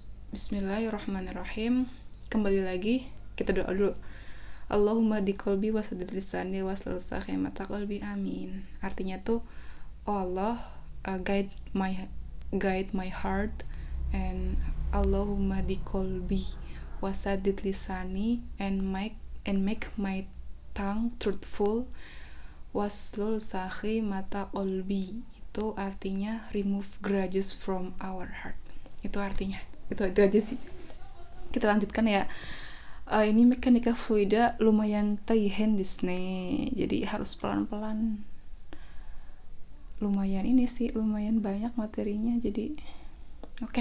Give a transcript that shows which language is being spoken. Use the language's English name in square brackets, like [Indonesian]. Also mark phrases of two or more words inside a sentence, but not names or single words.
[Indonesian] Bismillahirrahmanirrahim. Kembali lagi, kita doa dulu. [Arabic] اللهم دي قلبي وسدد لساني واسلل ماتا قلبي, amin. [Indonesian] Artinya tuh, oh Allah, [English] guide my heart, and [Arabic] اللهم دي قلبي وسدد لساني, [English] and make my tongue truthful, [Arabic] واسلل ماتا قلبي. [Indonesian] Itu artinya [English] remove grudges from our heart. [Indonesian] Itu artinya. Itu aja sih. Kita lanjutkan ya. Ini mekanika fluida lumayan taihen disne, jadi harus pelan-pelan. Lumayan banyak materinya, jadi oke.